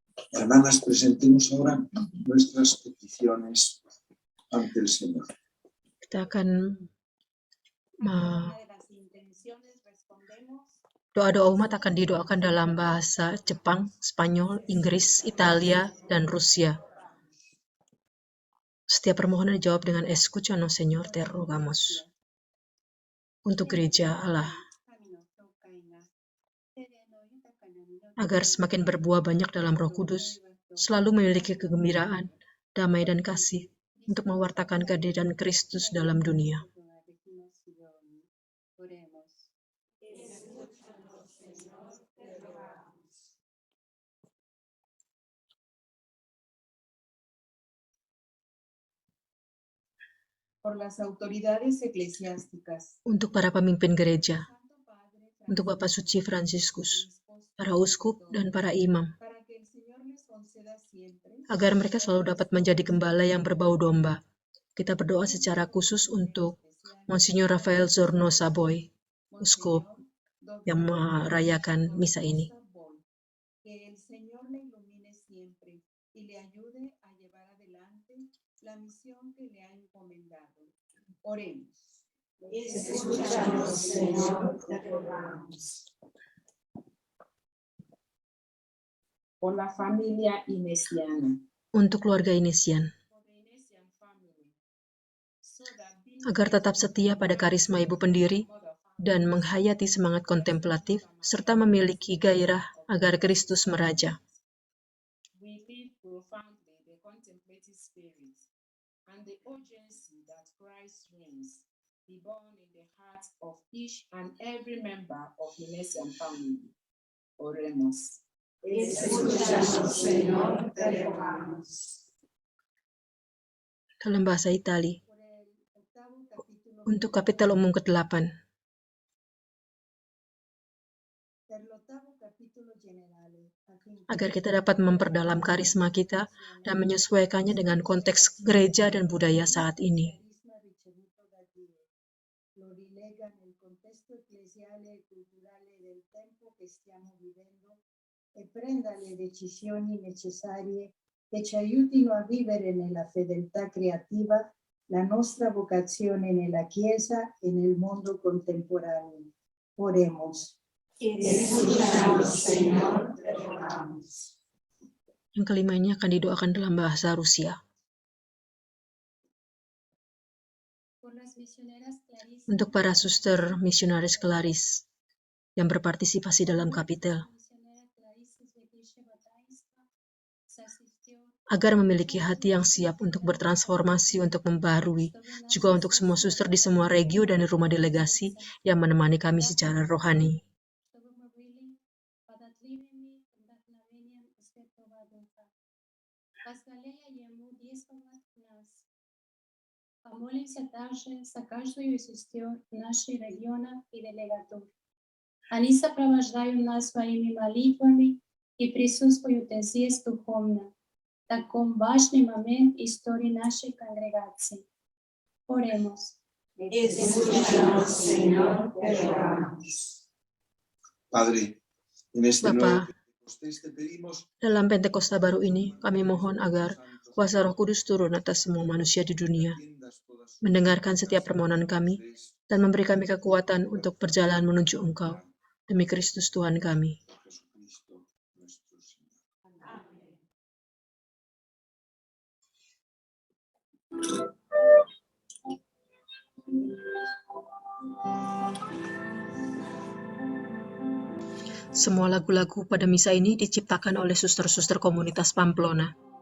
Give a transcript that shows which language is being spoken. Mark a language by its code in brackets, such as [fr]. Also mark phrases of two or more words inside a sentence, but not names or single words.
[es] Hermanas, presentemos ahora nuestras peticiones ante el Señor. [id] Kita akan doa-doa umat akan didoakan dalam bahasa Jepang, Spanyol, Inggris, Italia, dan Rusia. Setiap permohonan dijawab dengan [es] escúchanos, Señor, te rogamos. [id] Untuk gereja Allah, agar semakin berbuah banyak dalam Roh Kudus, selalu memiliki kegembiraan, damai, dan kasih untuk mewartakan kehadiran Kristus dalam dunia. [es] Por las autoridades eclesiásticas, [id] Untuk para pemimpin gereja, untuk Bapak Suci Fransiskus, para uskup, dan para imam, [es] para que el Señor les conceda siempre [id] agar mereka selalu dapat menjadi gembala yang berbau domba. Kita berdoa secara khusus untuk Monsignor Rafael Zorno Saboy, uskup yang merayakan misa ini. [es] que el Señor le ilumine siempre y le ayude a llevar adelante la misión que le ha encomendado. Oremos. Escúchanos, Señor, te rogamos. Por la familia inesiana. [id] Untuk keluarga Inesian, agar tetap setia pada karisma ibu pendiri dan menghayati semangat kontemplatif serta memiliki gairah agar Kristus meraja. [en] We feel profoundly the contemplative spirit and the urgency that Christ reigns be born in the hearts of each and every member of the Messian family. [es] Oremos. Escúchanos, Señor, te rogamos. [id] Dalam bahasa Itali, [es] Por el octavo capítulo [id] untuk kapitel umum ke-8, [it] per l'ottavo capitolo generale, affinché [id] agar kita dapat memperdalam karisma kita dan menyesuaikannya dengan konteks gereja dan budaya saat ini. [it] carisma ricevuto da Dio lo rilega nel contesto ecclesiale e culturale del tempo che stiamo vivendo e prenda le decisioni necessarie che ci aiutino a vivere nella fedeltà creativa la nostra vocazione nella Chiesa e nel mondo contemporaneo. [es] Oremos. Escúchanos, Señor, te rogamos. [id] Yang kelima ini akan didoakan dalam bahasa Rusia. Untuk para suster misionaris Claris yang berpartisipasi dalam kapitel, agar memiliki hati yang siap untuk bertransformasi, untuk membaharui, juga untuk semua suster di semua regio dan di rumah delegasi yang menemani kami secara rohani. [ru] Помолимся также за каждую из сестер нашей региона и делегатур. Они сопровождают нас своими молитвами и присутствуют здесь духовно, в таком важный момент истории нашей конгрегации. [es] Oremos. Escúchanos, Señor, te rogamos. Padre, en este nuevo [id] Bapa, [es] Pentecostés te pedimos [id] dalam Pentakosta baru ini, kami mohon agar kuasa Roh Kudus turun atas semua manusia di dunia, mendengarkan setiap permohonan kami, dan memberi kami kekuatan untuk berjalan menuju Engkau, demi Kristus Tuhan kami. [es] Jesucristo nuestro Señor. [id] Semua lagu-lagu pada misa ini diciptakan oleh suster-suster komunitas Pamplona.